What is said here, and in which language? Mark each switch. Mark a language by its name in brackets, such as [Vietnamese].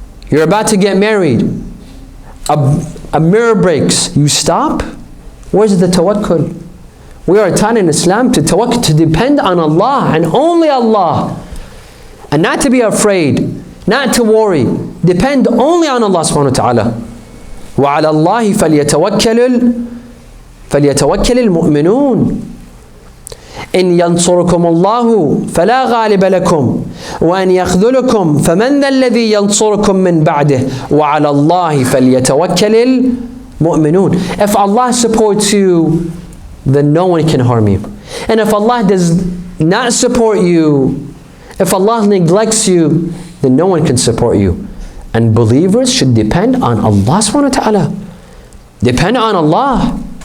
[English] You're about to get married. A mirror breaks. You stop? Where's the tawakkul? We are taught in Islam to tawakkul, to depend on Allah and only Allah. And not to be afraid, not to worry. Depend only on Allah subhanahu wa ta'ala. [Arabic] وَعَلَى اللَّهِ فَلْيَتَوَكَّلِ الْمُؤْمِنُونَ إن ينصركم الله فلا غالب لكم وأن يخذلكم فمن ذا الذي ينصركم من بعده وعلى الله فليتوكل المؤمنون. [English] If Allah supports you, then no one can harm you. And if Allah does not support you, if Allah neglects you, then no one can support you. And believers should depend on Allah subhanahu wa ta'ala. Depend on Allah.